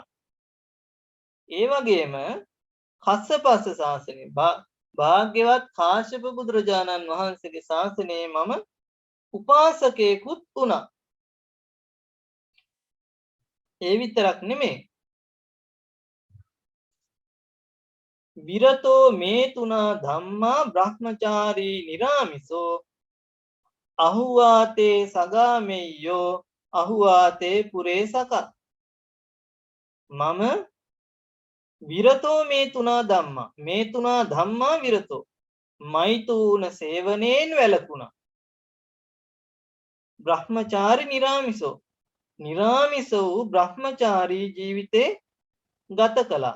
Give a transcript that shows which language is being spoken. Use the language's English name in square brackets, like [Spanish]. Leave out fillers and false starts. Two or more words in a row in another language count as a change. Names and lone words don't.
[Sinhala] ඒ වගේම කස්සපස්ස ශාසනය භාග්‍යවත් කාශ්‍යප බුදුරජාණන් වහන්සේගේ ශාසනයේ මම උපාසකයෙකුත් වුණා. ඒ විතරක් නෙමෙයි [Pali] විරතෝ මේ තුනා ධම්මා බ්‍රහ්මචාරී නිරාමිසෝ අහුවාතේ සගාමෙය්‍යෝ අහුවාතේ පුරේ සක මම විරතෝ මේ තුනා ධම්මා විරතෝ [Sinhala] මෛතුන සේවනයෙන් වැළකුණා. [Pali] බ්‍රහ්මචාරී නිරාමිසෝ [Sinhala] නිරාමිස වූ බ්‍රහ්මචාරී ජීවිතේ ගත කළා.